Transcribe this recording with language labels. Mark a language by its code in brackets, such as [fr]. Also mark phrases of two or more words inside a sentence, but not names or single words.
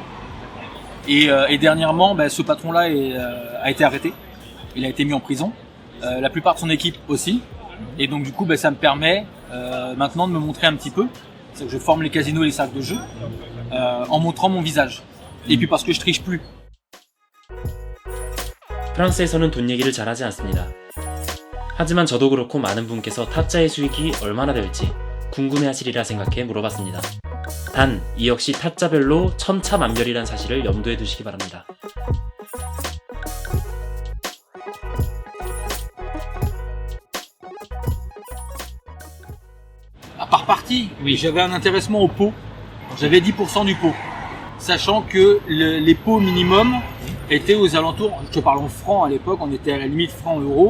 [fr] Et dernièrement ce patron là a été arrêté, il a été mis en prison, la plupart de son équipe aussi et donc du coup ça me permet maintenant de me montrer un petit peu. C'est que je forme les casinos et les cercles de jeu en montrant mon visage. Et puis parce que je triche plus. [ko] 프랑스에서는 돈 얘기를 잘하지 않습니다. 하지만 저도 그렇고 많은 분께서 타짜의 수익이 얼마나 될지 궁금해하시리라 생각해 물어봤습니다. 단, 이 역시 타짜별로 천차만별이란 사실을 염두에 두시기 바랍니다. [fr] Par partie, oui, j'avais un intéressement au pot. J'avais 10% du pot. Sachant que les pots minimum étaient aux alentours, je te parle en francs à l'époque, on était à la limite francs-euros.